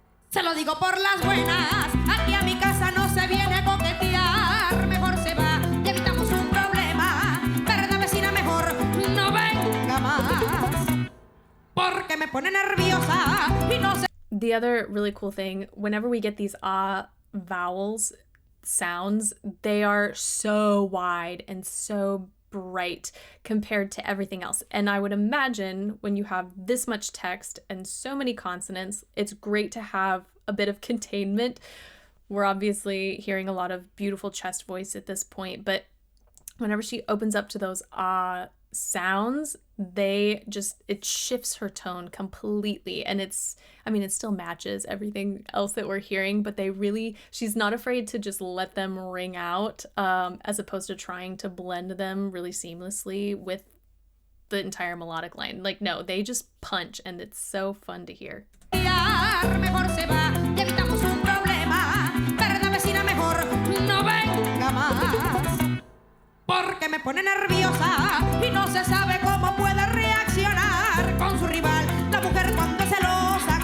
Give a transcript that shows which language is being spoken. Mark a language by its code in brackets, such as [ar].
[es] Se lo digo por las buenas, aquí a mi casa no se viene a coquetear, mejor se va y evitamos un problema, ¿verdad vecina? Mejor no venga más, porque me pone nerviosa y no sé. [en] The other really cool thing, whenever we get these vowels sounds, they are so wide and so bright compared to everything else. And I would imagine when you have this much text and so many consonants, it's great to have a bit of containment. We're obviously hearing a lot of beautiful chest voice at this point, but whenever she opens up to those sounds, it shifts her tone completely. And it still matches everything else that we're hearing, but she's not afraid to just let them ring out, as opposed to trying to blend them really seamlessly with the entire melodic line. Like, no, they just punch, and it's so fun to hear. [es] Mejor se va y evitamos un problema, ¿verdad vecina? Mejor no venga más, porque me pone nerviosa y no se sabe cómo puede reaccionar con su rival, la mujer cuando es celosa.